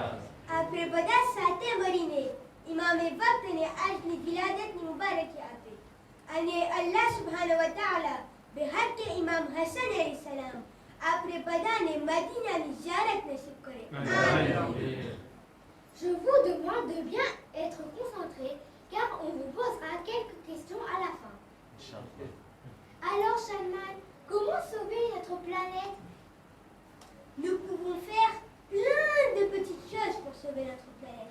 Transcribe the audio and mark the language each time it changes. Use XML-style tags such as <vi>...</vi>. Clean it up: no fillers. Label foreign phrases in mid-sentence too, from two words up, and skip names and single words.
<gu>આપણે બધા સાથે મળીને ઇમામે વક્તને આજની વિલાદતની મુબારકી આપે અને અલ્લાહ</gu> <ar>سبحانه وتعالى</ar> <gu>બિહક ઇમામ હસન</gu> <ar>عليه السلام</ar> <gu>આપણે બધાને મદીનાની ઝિયારત નસીબ કરે આમીન.</gu> <fr>Je vous demande de bien être concentrés car on vous posera quelques questions à la fin. Alors Salman, comment sauver notre planète? Nous pouvons faire plein de petites choses pour sauver notre planète.</fr>